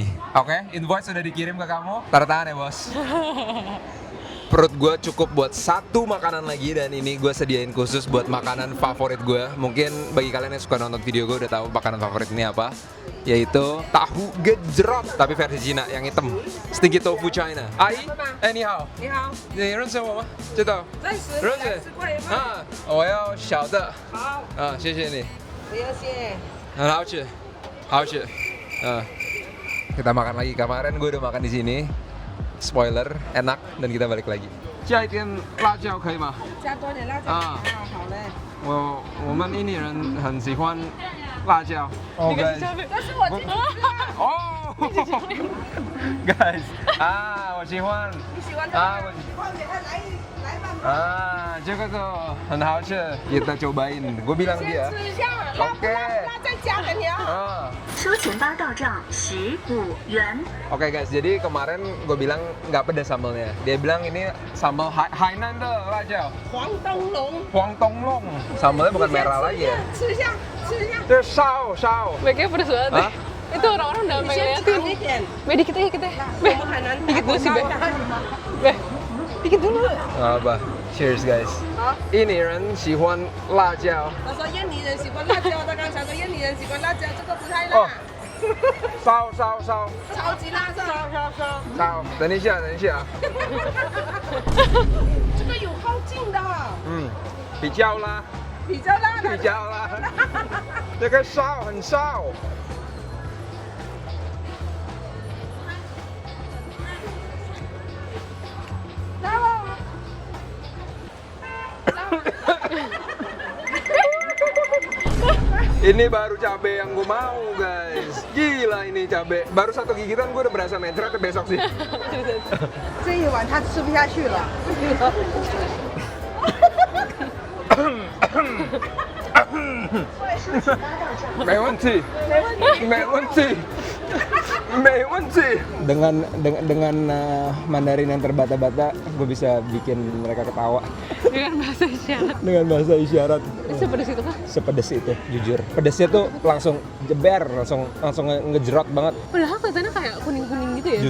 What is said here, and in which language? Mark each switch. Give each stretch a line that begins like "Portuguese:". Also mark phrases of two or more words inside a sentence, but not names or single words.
Indonesian: Oke, invoice sudah dikirim ke kamu. Tanda tangan ya bos. Perut gue cukup buat satu makanan lagi dan ini gue sediain khusus buat makanan favorit gue. Mungkin bagi kalian yang suka nonton video gue udah tahu makanan favorit ini apa, yaitu tahu gejrot tapi versi Cina yang hitam.
English: Sticky tofu China.
Chinese: Ai, 你好. 你好，你认识我吗？知道。暂时认识。啊，我要小的。好，啊，谢谢你。不要谢。很好吃，好吃。
Indonesian: Kita makan lagi. Kemarin gue udah makan di sini. Spoiler, enak dan kita balik lagi.
Chinese: 加一点辣椒可以吗？加多点辣椒。啊好嘞。我们印尼人很喜欢辣椒。哦，guys。但是我今天哦，guys，我喜欢。你喜欢这啊，个？快点，来吧。这个tuh 很好吃。
Indonesian: Kita cobain. Gue bilang
Chinese: 先
Indonesian: dia.
Chinese: 吃一下，辣不辣？辣再加给你啊。 Ah. 收钱包到账15元。
Indonesian: Oke guys, jadi kemarin gue bilang nggak pedas sambelnya. Dia bilang ini sambal
Chinese: 海南的辣椒. 黄灯笼。黄灯笼.
Indonesian: Sambalnya bukan merah lagi ya.
Chinese: 吃一下，吃一下。
Indonesian: Itu sao. Mereka pedes banget Hah? Itu orang-orang udah
Chinese: 你先
Indonesian: ngeliatin.
Chinese: 尝一点。
Indonesian: Be, dikit aja, dikit aja. Be,
Chinese: 我们海南
Indonesian: dikit dulu sih, Be. Be, dikit dulu. Nggak apa. Cheers guys. Ini
Chinese: 人喜欢辣椒。他说印尼人喜欢辣椒，他刚才说印尼人喜欢辣椒，这个不太哦辣，烧。超级辣的。烧。等一下。这个有后劲的，比较辣。比较辣的。比较辣。这个烧很烧。
Indonesian: Ini baru cabai yang gue mau guys. Gila ini cabai. Baru satu gigitan gue udah berasa mencret besok sih.
Chinese: 这一碗他吃不下去了。没问题。
Indonesian: Dengan Mandarin yang terbata-bata, gue bisa bikin mereka ketawa. Dengan bahasa isyarat. Dengan bahasa isyarat. Sepedes itu kah? Sepedes itu, jujur. Pedesnya tuh langsung jeber, langsung ngejerot banget. Padahal kelihatannya kayak kuning-kuning gitu ya.